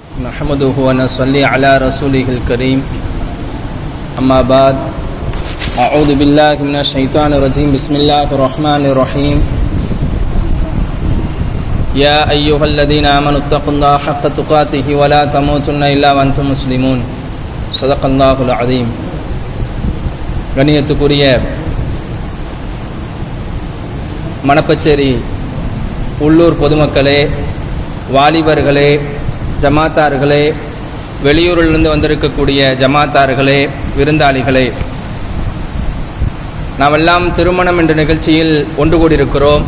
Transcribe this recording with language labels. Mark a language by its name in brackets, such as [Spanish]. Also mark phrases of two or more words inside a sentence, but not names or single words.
[Arabic] نحمده ونصلي على رسوله الكريم أما بعد أعوذ بالله من الشيطان الرجيم بسم الله الرحمن الرحيم يا أيها الذين آمنوا اتقوا الله حق تقاته ولا تموتن إلا وأنتم مسلمون صدق الله العظيم கண்ணியத்துக்குரிய [Tamil] மணப்பச்சேரி உள்ளூர் பொதுமக்களே, வாலிபர்களே, ஜமாத்தார்களே, வெளியூரிலிருந்து வந்திருக்கக்கூடிய ஜமாத்தார்களே, விருந்தாளிகளே, நாமெல்லாம் திருமணம் என்ற நிகழ்ச்சியில் ஒன்று கூடியிருக்கிறோம்.